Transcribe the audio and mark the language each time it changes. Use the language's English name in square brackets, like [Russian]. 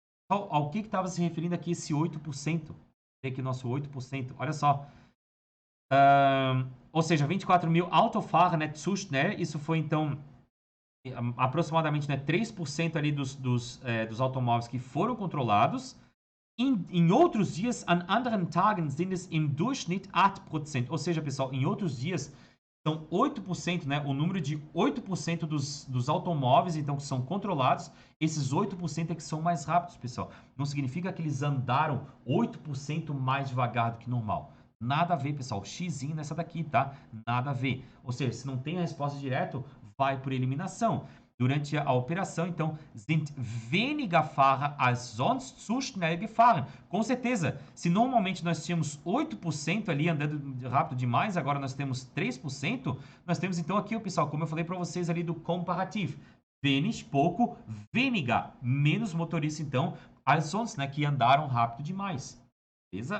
[Portuguese] Ao que estava se referindo aqui esse 8%? Tem aqui nosso 8%. Olha só. Ou seja, 24 mil Autofahrer, né, zu schnell. Isso foi, então, aproximadamente, né, 3% ali dos automóveis que foram controlados. [German] Em outros dias, an anderen Tagen sind es im Durchschnitt 8%. [Portuguese] Ou seja, pessoal, em outros dias são 8%, né? O número de 8% dos automóveis, então, que são controlados, esses 8% é que são mais rápidos, pessoal. Não significa que eles andaram 8% mais devagar do que normal. Nada a ver, pessoal. Xzinho nessa daqui, tá? Nada a ver. Ou seja, se não tem a resposta direta, vai por eliminação. [German] Durante a operação, então, sind weniger Fahrer als sonst zu schnell gefahren. [Portuguese] Com certeza, se normalmente nós tínhamos 8% ali andando rápido demais, agora nós temos 3%, nós temos então aqui, pessoal, como eu falei para vocês ali do comparativo. Wenig, pouco, weniger, menos motoristas, então, als sonst, né, que andaram rápido demais. Beleza?